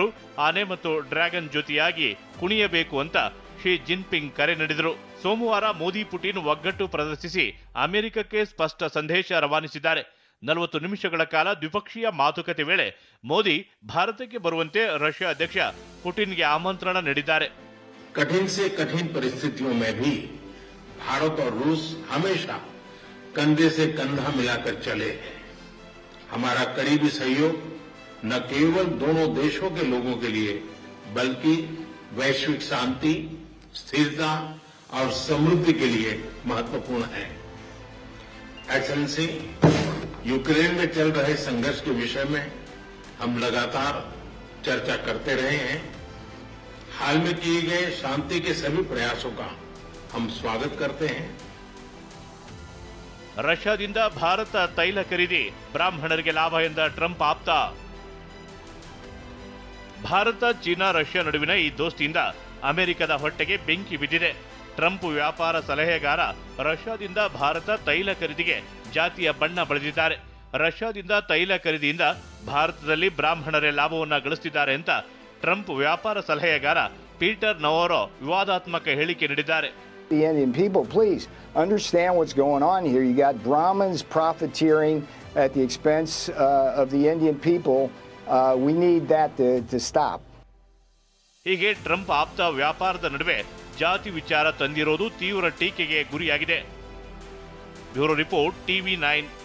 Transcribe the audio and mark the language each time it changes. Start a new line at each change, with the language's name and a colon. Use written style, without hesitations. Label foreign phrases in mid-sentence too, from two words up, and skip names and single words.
Kannada: ಆನೆ ಮತ್ತು ಡ್ರ್ಯಾಗನ್ ಜೊತೆಯಾಗಿ ಕುಣಿಯಬೇಕು ಅಂತ ಶಿ ಜಿನ್ಪಿಂಗ್ ಕರೆ ನೀಡಿದ್ರು. ಸೋಮವಾರ ಮೋದಿ ಪುಟಿನ್ ಒಗ್ಗಟ್ಟು ಪ್ರದರ್ಶಿಸಿ ಅಮೆರಿಕಕ್ಕೆ ಸ್ಪಷ್ಟ ಸಂದೇಶ ರವಾನಿಸಿದ್ದಾರೆ. 40 ನಿಮಿಷಗಳ ಕಾಲ ದ್ವಿಪಕ್ಷೀಯ ಮಾತುಕತೆ ವೇಳೆ ಮೋದಿ ಭಾರತಕ್ಕೆ ಬರುವಂತೆ ರಷ್ಯಾ ಅಧ್ಯಕ್ಷ ಪುಟಿನ್ಗೆ ಆಮಂತ್ರಣ ನೀಡಿದ್ದಾರೆ.
Hindi: कठिन से कठिन परिस्थितियों में भी भारत और रूस हमेशा कंधे से कंधा मिलाकर चले हैं. हमारा करीबी सहयोग न केवल दोनों देशों के लोगों के लिए बल्कि वैश्विक शांति, स्थिरता और समृद्धि के लिए महत्वपूर्ण है. एक्सेलेंसी, यूक्रेन में चल रहे संघर्ष के विषय में हम लगातार चर्चा करते रहे हैं. हाल में किए गए शांति के सभी प्रयासों का हम स्वागत करते हैं.
Kannada: ರಷ್ಯಾದಿಂದ ಭಾರತ ತೈಲ ಖರೀದಿ ಬ್ರಾಹ್ಮಣರಿಗೆ ಲಾಭ ಎಂದ ಟ್ರಂಪ್ ಆಪ್ತ. ಭಾರತ, ಚೀನಾ, ರಷ್ಯಾ ನಡುವಿನ ಈ ದೋಸ್ತಿಯಿಂದ ಅಮೆರಿಕದ ಹೊಟ್ಟೆಗೆ ಬೆಂಕಿ ಬಿದ್ದಿದೆ. ಟ್ರಂಪ್ ವ್ಯಾಪಾರ ಸಲಹೆಗಾರ ರಷ್ಯಾದಿಂದ ಭಾರತ ತೈಲ ಖರೀದಿಗೆ ಜಾತಿಯ ಬಣ್ಣ ಬಳಿದಿದ್ದಾರೆ. ರಷ್ಯಾದಿಂದ ತೈಲ ಖರೀದಿಯಿಂದ ಭಾರತದಲ್ಲಿ ಬ್ರಾಹ್ಮಣರೇ ಲಾಭವನ್ನ ಗಳಿಸುತ್ತಿದ್ದಾರೆ ಅಂತ ಟ್ರಂಪ್ ವ್ಯಾಪಾರ ಸಲಹೆಗಾರ ಪೀಟರ್ ನವಾರೋ ವಿವಾದಾತ್ಮಕ ಹೇಳಿಕೆ ನೀಡಿದ್ದಾರೆ.
English: The Indian people, please understand what's going on here. You got Brahmins profiteering at the expense of the Indian people. We need that to stop.
Kannada: ಹೀಗೆ ಟ್ರಂಪ್ ಆಪ್ತ ವ್ಯಾಪಾರದ ನಡುವೆ ಜಾತಿ ವಿಚಾರ ತಂದಿರೋದು ತೀವ್ರ ಟೀಕೆಗೆ ಗುರಿಯಾಗಿದೆ.
English: Bureau report, TV9